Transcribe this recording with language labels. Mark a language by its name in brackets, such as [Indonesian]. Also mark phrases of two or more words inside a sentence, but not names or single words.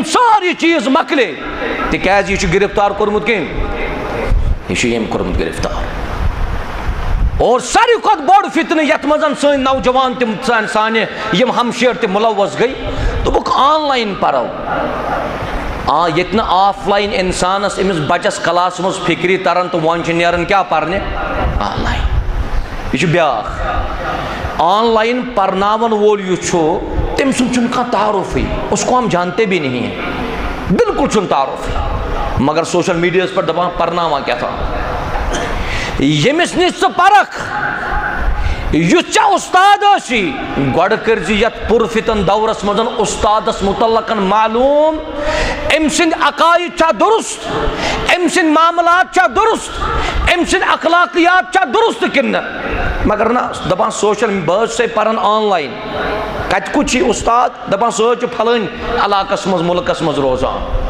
[Kashmiri] سارے چیٖز مۄکلے تِکیازِ یہِ چھُ گرفتار کوٚرمُت کٔمۍ یہِ چھُ ییٚمۍ کوٚرمُت گرفتار اور ساروی کھۄتہٕ بوٚڑ فتنہٕ یتھ منٛز سٲنۍ نوجوان تِم سانہِ یم ہمشیر تہِ مُلوث گٔے دوٚپُکھ آن لایِن پرو ییٚتہِ نہٕ آف لایِن انسانس أمِس بچس کلاس منٛز فکری تران تہٕ وۄنۍ چھُ نیران کیٛاہ پرنہِ آن لایِن یہِ چھُ بیٛاکھ آن لایِن پرناون وول یُس چھُ تٔمۍ سُنٛد چھُنہٕ کانٛہہ تعارُفٕے [Urdu] اس کو ہم جانتے بھی نہیں ہیں [Kashmiri] بالکل چھُنہٕ تعارُف مگر سوشل میٖڈیاہس پٮ۪ٹھ دپان پرناوان کیٛاہ تام ییٚمِس نِش ژٕ پرکھ یُس ژےٚ اُستاد ٲسی گۄڈٕ کٔرزِ یتھ پُر فتن دورس منٛز اُستادس مُتعلقن معلوٗم أمۍ سٕنٛدۍ عقاید چھا درست أمۍ سٕنٛدۍ معاملات چھا درست أمۍ سٕنٛدۍ اخلاقیات چھا درست کِنہٕ نہ مگر نہ دپان سوشل بہٕ حظ چھُسے پران آن لایِن کتہِ کُت چھُے اُستاد دپان سُہ حظ چھُ پھلٲنۍ علاقس منٛز مُلکس منٛز روزان